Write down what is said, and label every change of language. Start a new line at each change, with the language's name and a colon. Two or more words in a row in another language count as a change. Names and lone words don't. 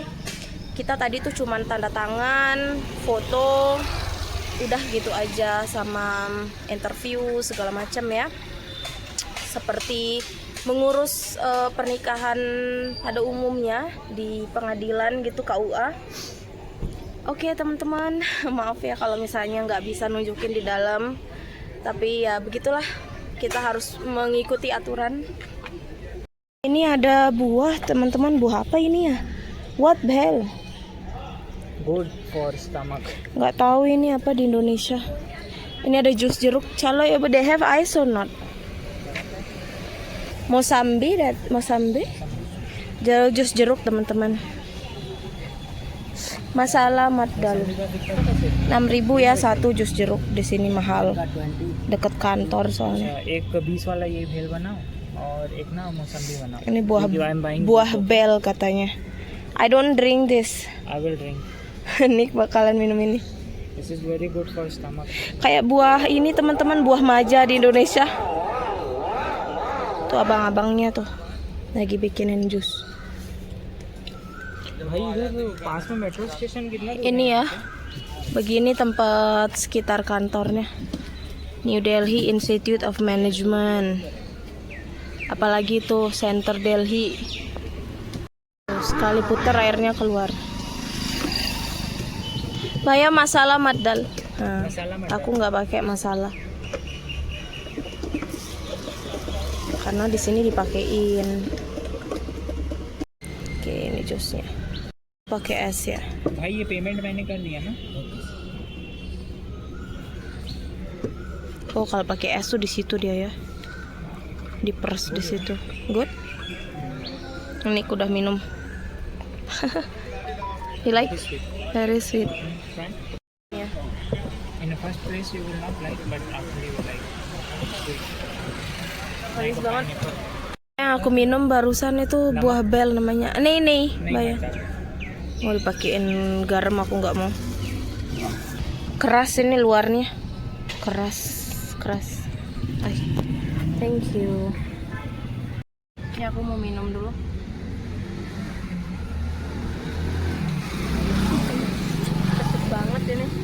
Indonesian: Kita tadi tuh cuman tanda tangan, foto, udah gitu aja, sama interview segala macam ya, seperti mengurus pernikahan pada umumnya di pengadilan gitu, KUA. Oke teman-teman, maaf ya kalau misalnya nggak bisa nunjukin di dalam, tapi ya begitulah, kita harus mengikuti aturan. Ini ada buah teman-teman, buah apa ini ya?
English: What the hell? Good for stomach.
Indonesian: Nggak tahu ini apa di Indonesia. Ini ada jus jeruk. Caloy,
English: but they have ice or not?
Indonesian: Mosambi, jus jeruk teman-teman. Masalah Maddal. 6.000 ya satu jus jeruk, di sini mahal. Deket kantor soalnya.
Hindi: एक 20 वाला ये भेल बनाओ और एक ना मौसम्बी बनाओ.
Indonesian: Ini buah bel katanya.
English: I don't drink this. I will drink.
Indonesian: Nick bakalan minum ini.
English: This is very good for stomach.
Indonesian: Kayak buah ini teman-teman, buah maja di Indonesia. Tuh abang-abangnya tuh lagi bikinin jus.
Hindi: भाई इधर पास में मेट्रो स्टेशन कितना दूर
Indonesian: Ini ya, begini tempat sekitar kantornya. New Delhi Institute of Management. Apalagi tuh Center Delhi. Sekali putar airnya keluar. Saya masalah Maddal. Nah, aku nggak pakai masalah. Karena di sini dipakein. Oke, ini jusnya. Pakai es ya.
Hindi: भाई ये पेमेंट मैंने कर दिया ना.
Indonesian: Oh, kalau pakai es tuh di situ dia ya. Diperes di situ. Good. Ini aku udah minum.
English: You like? Very sweet. Friend,
Indonesian: Ya.
English: in the first place you will not like, but after you will like.
Indonesian: Manis banget. Yang aku minum barusan itu buah bel namanya. Nih, bayar. Mau dipakein garam, aku nggak mau. Keras ini luarnya. Keras.
English: Ay, thank you.
Indonesian: Ya aku mau minum dulu. Cepet banget ini.